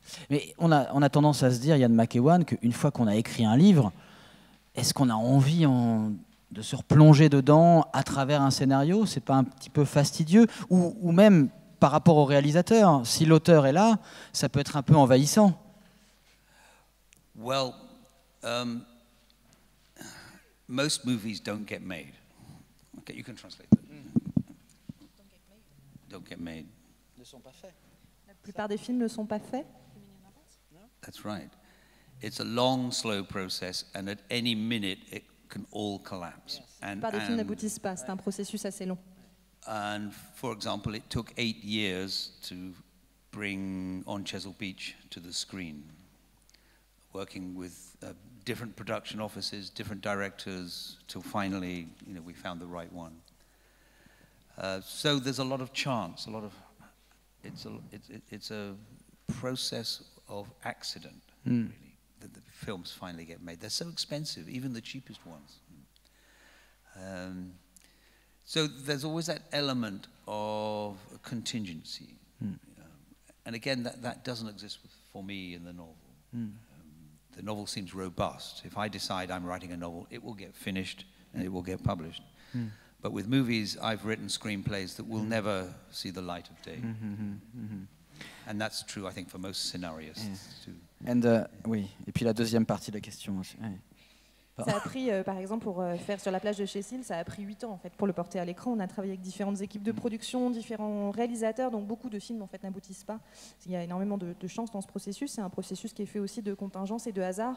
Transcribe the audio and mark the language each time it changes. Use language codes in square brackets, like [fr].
[fr] Mais on a tendance à se dire, Ian McEwan, qu'une fois qu'on a écrit un livre, est-ce qu'on a envie de se replonger dedans à travers un scénario? C'est pas un petit peu fastidieux? Ou même par rapport au réalisateur, si l'auteur est là, ça peut être un peu envahissant. [en] Well, most movies don't get made. Okay, you can translate that. Don't get made. [fr] Ne sont pas faits. La plupart des films ne sont pas faits. [en] That's right. It's a long, slow process, and at any minute it can all collapse. [fr] La plupart des films n'aboutissent pas. C'est un processus assez long. [en] And for example, it took 8 years to bring On Chesil Beach to the screen, working with different production offices, different directors, till finally, we found the right one. So there's a lot of chance, it's a process of accident, really, that the films finally get made. They're so expensive, even the cheapest ones. So there's always that element of contingency. And again, that doesn't exist for me in the novel. The novel seems robust. If I decide I'm writing a novel, it will get finished and it will get published. But with movies, I've written screenplays that will never see the light of day. And that's true, I think, for most scenarios too. [fr] Oui, et puis la deuxième partie de la question aussi. Ouais. Ça a pris, par exemple, pour faire Sur la plage de Chesil, ça a pris 8 ans en fait, pour le porter à l'écran. On a travaillé avec différentes équipes de production, différents réalisateurs, donc beaucoup de films en fait, n'aboutissent pas. Il y a énormément de chance dans ce processus. C'est un processus qui est fait aussi de contingences et de hasard.